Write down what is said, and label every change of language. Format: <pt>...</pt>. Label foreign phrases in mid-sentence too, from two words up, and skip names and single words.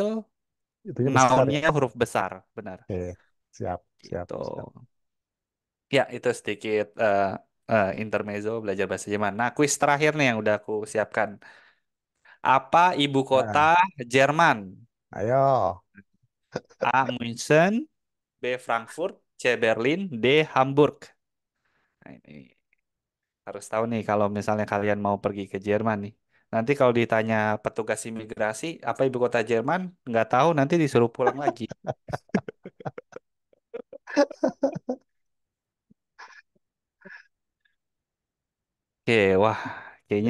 <id>itunya besar ya. nounnya huruf besar, benar. Oke, siap, siap, Gitu. siap. Ya, itu sedikit intermezzo belajar bahasa Jerman. Nah, kuis terakhir nih yang udah aku siapkan. Apa ibu kota Nah, Jerman? ayo. A. München, B. Frankfurt, C. Berlin, D. Hamburg. Nah, ini harus tahu nih kalau misalnya kalian mau pergi ke Jerman nih. Nanti kalau ditanya petugas imigrasi, apa ibu kota Jerman? Nggak tahu, nanti disuruh pulang lagi. Oke, wah, kayaknya</id>